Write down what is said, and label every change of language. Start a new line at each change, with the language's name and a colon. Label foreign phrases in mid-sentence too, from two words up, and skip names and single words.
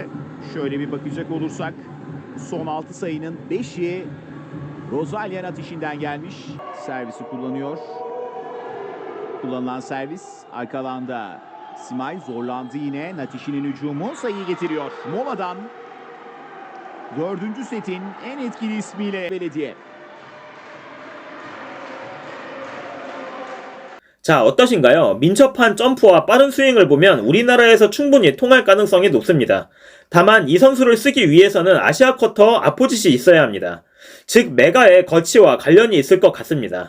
Turkish: Şöyle bir bakacak olursak son 6 sayının 5'i Rosalya Natishin'den gelmiş. Servisi kullanıyor. Kullanılan servis arka alanda. Simay zorlandı yine. Natishin'in hücumu sayıyı getiriyor. Moladan 4. setin en etkili ismiyle Belediye.
Korean: 자, 어떠신가요? 민첩한 점프와 빠른 스윙을 보면 우리나라에서 충분히 통할 가능성이 높습니다. 다만 이 선수를 쓰기 위해서는 아시아 쿼터 아포짓이 있어야 합니다. 즉 메가의 거치와 관련이 있을 것 같습니다.